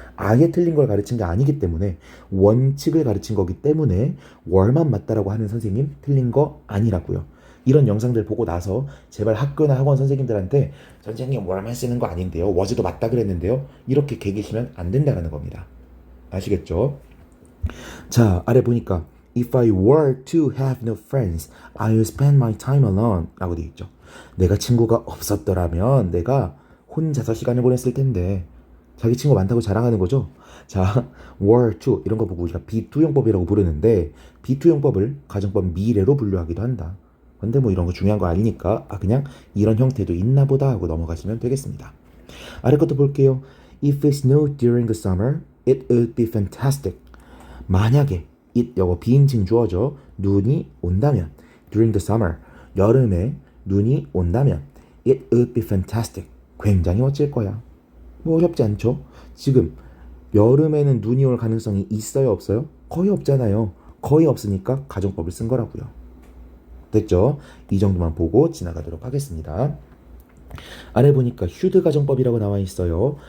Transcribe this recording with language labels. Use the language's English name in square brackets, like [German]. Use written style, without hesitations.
[Korean] 아예 틀린 걸 가르친 게 아니기 때문에 원칙을 가르친 거기 때문에 월만 맞다라고 하는 선생님 틀린 거 아니라고요. 이런 영상들 보고 나서 제발 학교나 학원 선생님들한테 선생님 월만 쓰는 거 아닌데요. was도 맞다 그랬는데요. 이렇게 개기시면 안 된다는 겁니다. 아시겠죠? 자, 아래 보니까 [English] If I were to have no friends, I would spend my time alone [Korean] 라고 되어 있죠. 내가 친구가 없었더라면 내가 혼자서 시간을 보냈을 텐데 자기 친구 많다고 자랑하는 거죠. 자, were to 이런 거 보고 우리가 비투용법이라고 부르는데 비투용법을 가정법 미래로 분류하기도 한다. 근데 뭐 이런 거 중요한 거 아니니까 그냥 이런 형태도 있나 보다 하고 넘어가시면 되겠습니다. 아래 것도 볼게요. [English] If it snowed during the summer, it would be fantastic. [Korean] 만약에 it 요거 비인칭 주어죠. 눈이 온다면 [English] during the summer [Korean] 여름에 눈이 온다면 [English] it would be fantastic. [Korean] 굉장히 멋질 거야. 뭐 어렵지 않죠? 지금 여름에는 눈이 올 가능성이 있어요, 없어요? 거의 없잖아요. 거의 없으니까 가정법을 쓴 거라고요. 됐죠? 이 정도만 보고 지나가도록 하겠습니다. 아래 보니까 should 가정법이라고 나와 있어요.